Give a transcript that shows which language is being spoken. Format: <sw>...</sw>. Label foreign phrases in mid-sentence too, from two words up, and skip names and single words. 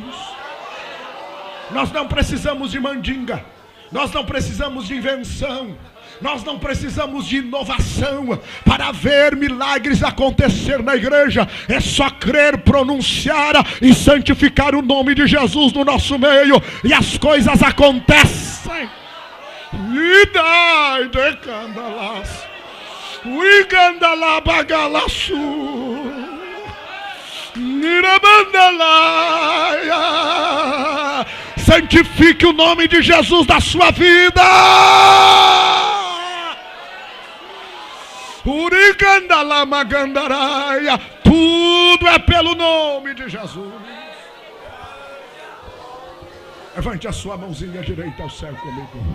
<pt>Nós não precisamos de mandinga, nós não precisamos de invenção, nós não precisamos de inovação para ver milagres acontecer na igreja. É só crer, pronunciar e santificar o nome de Jesus no nosso meio, e as coisas acontecem. E dai de candalas. Uigandalabagalaçu, Nirabandalaia. Santifique o nome de Jesus da sua vida. Urigandalamagandaраia. Tudo é pelo nome de Jesus. Levante a sua mãozinha direita ao céu comigo.</pt>